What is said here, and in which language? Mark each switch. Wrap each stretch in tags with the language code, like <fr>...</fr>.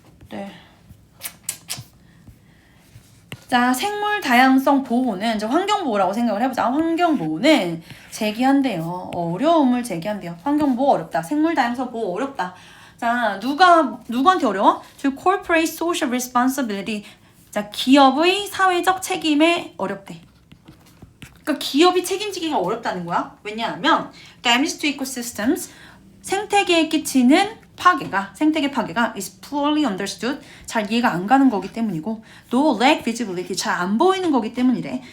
<ko>네. 자, 생물 다양성 보호는 이제 환경보호라고 생각을 해보자. 환경보호는 제기한대요. 어려움을 제기한대요. 환경보호 어렵다. 생물 다양성 보호 어렵다. 자, 누구한테 어려워?</ko> <en>To corporate social responsibility.</en> <ko>자, 기업의 사회적 책임에 어렵대. 그러니까 기업이 책임지기가 어렵다는 거야. 왜냐하면</ko> <en>damage to ecosystems,</en> <ko>생태계에 끼치는 생태계 파괴가</ko> <en>is poorly understood,</en> <ko>잘 이해가 안 가는 거기 때문이고,</ko> <en>no lack visibility,</en> <ko>잘 안 보이는 거기 때문이래.</ko>